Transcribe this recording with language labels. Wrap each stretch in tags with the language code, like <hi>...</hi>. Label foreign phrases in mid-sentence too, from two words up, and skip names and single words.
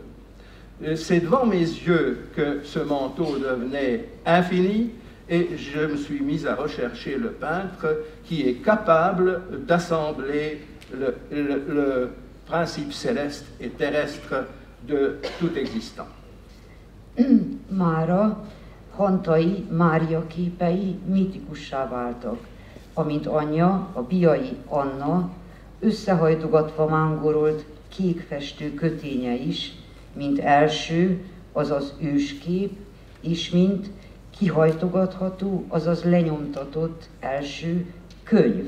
<fr>C'est devant mes yeux que ce manteau devenait infini, et je me suis mis à rechercher le peintre qui est capable d'assembler le principe céleste et terrestre de tout existant.</fr> <hu>Mára Hantai Mária képei mitikussá váltak, amint anyja, a Biai Anna összehajtogatva mángorolt kékfestő köténye is, mint első, azaz őskép, és mint kihajtogatható, azaz lenyomtatott első könyv.</hu>